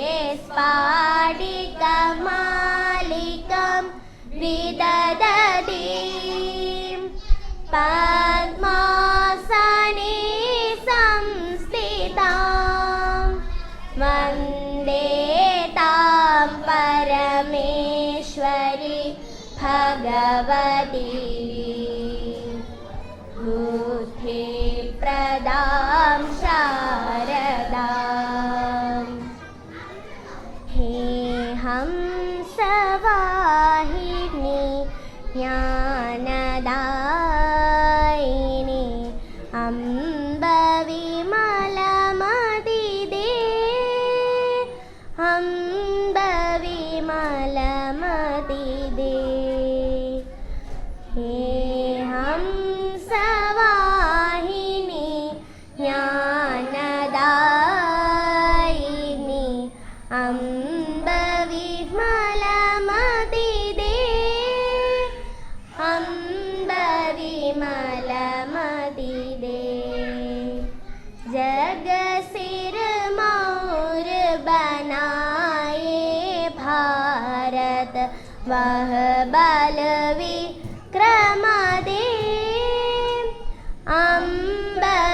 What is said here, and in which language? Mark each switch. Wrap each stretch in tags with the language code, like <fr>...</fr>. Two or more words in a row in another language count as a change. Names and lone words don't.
<sa>स्फाटिकमालिकं विदधतीं पद्मासने संस्थितां वन्दे तां परमेश्वरी भगवती बुद्धिप्रदां</sa> <hi>शारदाम् हे हंसवाहिनी ज्ञानदायिनी अम्ब विमलमतिदे अम्ब विमलमतिदे हे हंसवाहिनी ज्ञानदायिनी अम्ब विमलमतिदे अम्ब विमलमतिदे जगसिर मोर बनाए भारत वह बल विक्रम दे अम्ब</hi>